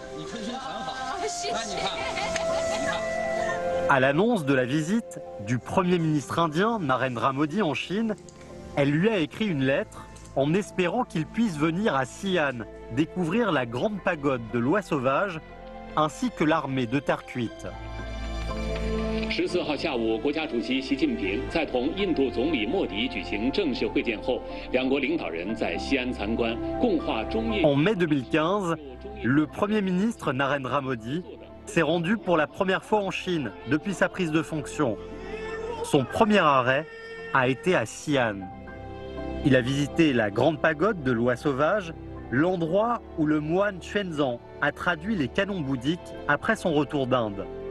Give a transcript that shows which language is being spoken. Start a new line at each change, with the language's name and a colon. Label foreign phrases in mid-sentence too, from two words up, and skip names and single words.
French: À l'annonce de la visite du Premier ministre indien Narendra Modi en Chine, elle lui a écrit une lettre en espérant qu'il puisse venir à Xi'an découvrir la grande pagode de l'oie sauvage ainsi que l'armée de terre cuite.
Chinese: 14 号下午，国家主席习近平在同印度总理莫迪举行正式会见后，两国领导人在西安参观共话中印。
French: En mai 2015, le Premier ministre Narendra Modi s'est rendu pour la première fois en Chine depuis sa prise de fonction. Son premier arrêt a été à Xi'an. Il a visité la grande pagode de l'oie sauvage, l'endroit où le moine Xuanzang a traduit les canons bouddhiques après son retour d'Inde.